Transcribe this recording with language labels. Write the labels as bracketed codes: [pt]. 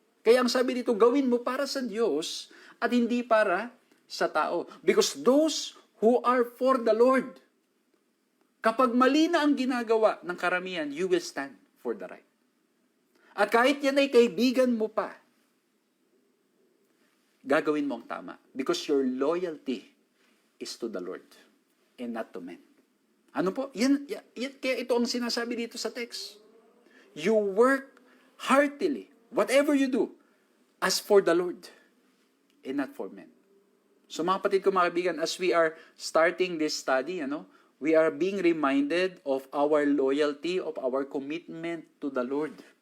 [tl] Kaya ang sabi dito, gawin mo para sa Diyos at hindi para sa tao. [en] Because those who are for the Lord, [tl] kapag mali na ang ginagawa ng karamihan, [en] you will stand for the right. [tl] At kahit yan ay kaibigan mo pa, gagawin mo ang tama. [en] Because your loyalty is to the Lord and not to men. [tl] Ano po? Kaya ito ang sinasabi dito sa text. [en] You work heartily, whatever you do, as for the Lord and not for men. So [tl] mga kapatid ko, mga kaibigan, [en] as we are starting this study, we are being reminded of our loyalty, of our commitment to the Lord.